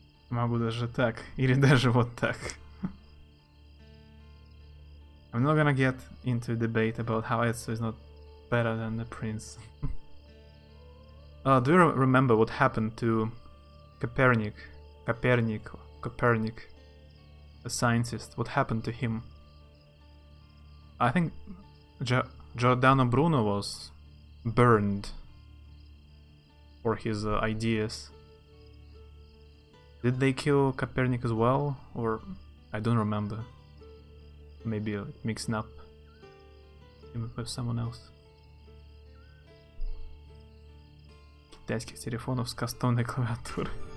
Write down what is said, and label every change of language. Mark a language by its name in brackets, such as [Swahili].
[Russian] Могу даже так, или даже вот так. [English] I'm not gonna get into a debate about how Ezio is not better than the prince. Do you remember what happened to Copernic, a scientist? What happened to him? I think Giordano Bruno was burned for his ideas. Did they kill Copernic as well? Or I don't remember. Maybe mixing up him with someone else. [Russian] Китайских телефонов с кастомной клавиатурой.